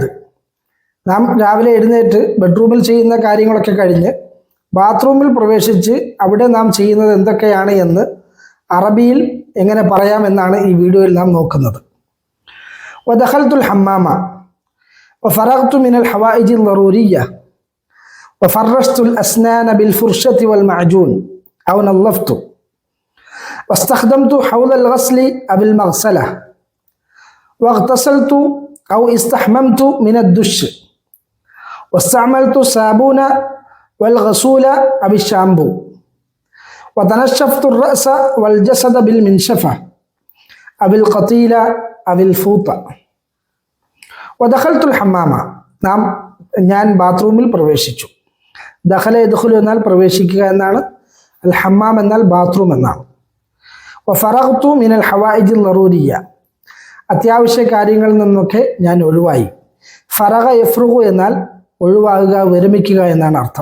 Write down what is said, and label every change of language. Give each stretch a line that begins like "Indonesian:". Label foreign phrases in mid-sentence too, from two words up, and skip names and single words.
Malayalam: നാം രാവിലെ എഴുന്നേറ്റ് ബെഡ്റൂമിൽ ചെയ്യുന്ന കാര്യങ്ങളൊക്കെ കഴിഞ്ഞ് ബാത്റൂമിൽ പ്രവേശിച്ച് അവിടെ നാം ചെയ്യുന്നത് എന്തൊക്കെയാണ് എന്ന് അറബിയിൽ എങ്ങനെ പറയാമെന്നാണ് ഈ വീഡിയോയിൽ നാം നോക്കുന്നത്.
Arabic: ودخلت الحمام وفرغت من الحوائج الضرورية وفرشت الأسنان بالفرشاة والمعجون أو نظفت واستخدمت حول الغسل أب المغسل واغتسلت أو استحممت من الدش واستعملت الصابون والغسول أو الشامبو وتنشفت الرأس والجسد بالمنشفة أو القطيلة أو الفوطة ودخلت الحمام.
Malayalam: ഞാൻ ബാത്റൂമിൽ പ്രവേശിച്ചു.
Arabic: دخل يدخل
Malayalam: എന്നാൽ പ്രവേശിക്കുക എന്നാണ്,
Arabic: الحمام
Malayalam: എന്നാൽ ബാത്റൂം എന്നാണ്.
Arabic: وفرغت من الحوائج الضرورية,
Malayalam: അത്യാവശ്യ കാര്യങ്ങളിൽ നിന്നൊക്കെ ഞാൻ ഒഴിവായി.
Arabic: فرغ يفرغ
Malayalam: എന്നാൽ ഒഴിവാകുക, വിരമിക്കുക എന്നാണ് അർത്ഥം.